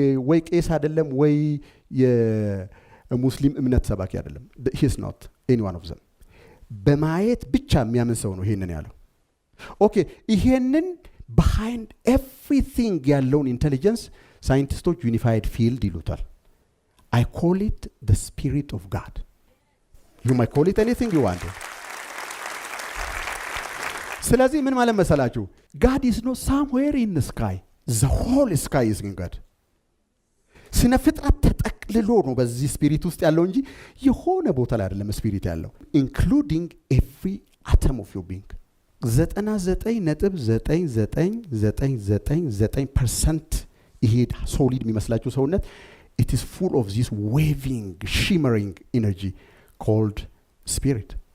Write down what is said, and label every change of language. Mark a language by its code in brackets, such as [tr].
[am] ወይ ቄስ አይደለም ወይ የሙስሊም እምነት ሰባኪ አይደለም። [en] he is not any one of them። [am] በማየት ብቻ የሚያምን ሰው ነው ይሄንን ያለው። ኦኬ ይሄንን behind everything ያለውን ኢንቴሊጀንስ ሳይንቲስቶች ዩኒፋይድ ፊልድ ይሉታል። [en] I call it the Spirit of God. You might call it anything you want. [am] ስለዚህ ምን ማለት መሰላችሁ? [en] God is not somewhere in the sky. The whole sky is in God. [am] ስነ ፍጥረት ተጠቅልሎ ነው በዚህ ስፒሪት ውስጥ ያለው እንጂ የሆነ ቦታ ላይ አይደለም ስፒሪት ያለው። [en] including every atom of your being [am] 99.9999% ይሄ ሶሊድ የሚመስላችሁ ሰውነት [en] it is full of this waving shimmering energy called spirit።